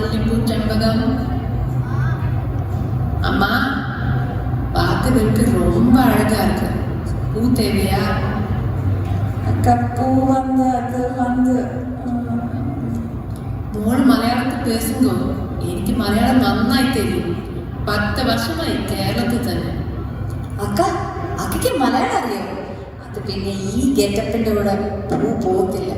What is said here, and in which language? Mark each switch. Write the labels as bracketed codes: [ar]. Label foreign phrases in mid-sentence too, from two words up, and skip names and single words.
[ta] பூச்சம்பகம். அம்மா, பார்க்கறதுக்கு ரொம்ப அழகா இருக்கு. பூ தேவையா? அக்கா பூ வந்து அது வந்து [ml] മോള് മലയാളത്തിൽ പേസുങ്കോ. എനിക്ക് മലയാളം നന്നായി തരും. 10 വർഷമായി കേരളത്തിൽ തന്നെ. അക്കയ്ക്ക് മലയാളം അറിയോ? അത് പിന്നെ ഈ ഗെറ്റപ്പിന്റെ കൂടെ പൂ പോകത്തില്ല.